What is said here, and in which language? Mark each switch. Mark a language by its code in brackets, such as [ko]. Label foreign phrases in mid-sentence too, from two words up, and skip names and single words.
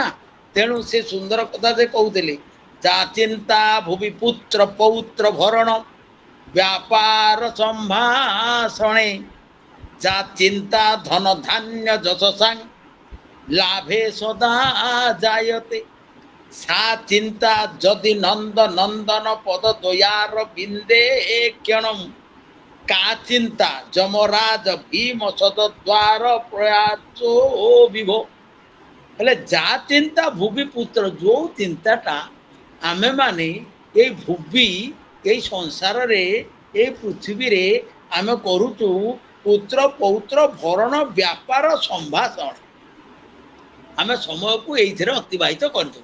[or] ତେଣୁ ସେ ସୁନ୍ଦର କଥା ସେ କହୁଥିଲେ, [sa] ଯା ଚିନ୍ତା ଭୁବି ପୁତ୍ର ପୌତ୍ର ଭରଣ ବ୍ୟାପାର ସମ୍ଭାଷଣେ, ଯା ଚିନ୍ତା ଧନ ଧାନ୍ୟ ଯଶ ସାଙ୍ଗ ଲାଭେ ସଦା ଜାୟତେ, সা চিন্তা যদি নন্দ নন্দন পদ দয়ার বিন্দে ক্ষণম, কা চিন্তা যমরাজ ভীম সদদ্বার প্রয়াস বিভ। [or] ହେଲେ [sa] ଯା ଚିନ୍ତା ଭୁବି ପୁତ୍ର, [or] ଯେଉଁ ଚିନ୍ତାଟା ଆମେମାନେ ଏଇ ଭୁବି, ଏଇ ସଂସାରରେ, ଏଇ ପୃଥିବୀରେ ଆମେ କରୁଛୁ, [sa] ପୁତ୍ର ପୌତ୍ର ଭରଣ ବ୍ୟାପାର ସମ୍ଭାଷଣ, [or] ଆମେ ସମୟକୁ ଏଇଥିରେ ଅତିବାହିତ କରିଦେବୁ।